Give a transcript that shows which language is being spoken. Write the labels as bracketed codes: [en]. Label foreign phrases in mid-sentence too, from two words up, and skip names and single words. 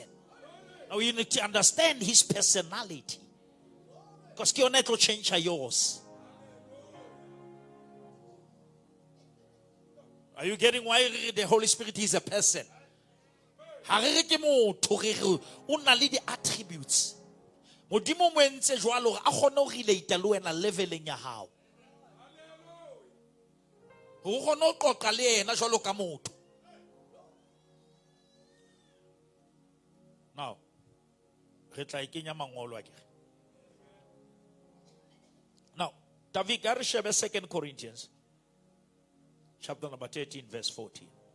[en] Now you need to understand his personality. Because he will change yours. Are you getting why the Holy Spirit is a person? Only the attributes. [st] Modimo mwense jwalo a kgona ho relate le wena leveleng ya hao. Ho kgona ho qoqa le yena jwalo ka motho. Now, re tla ikenya mangolo a kere. Now, David ga re shebe 2 Corinthians [en] chapter number 13 verse 14.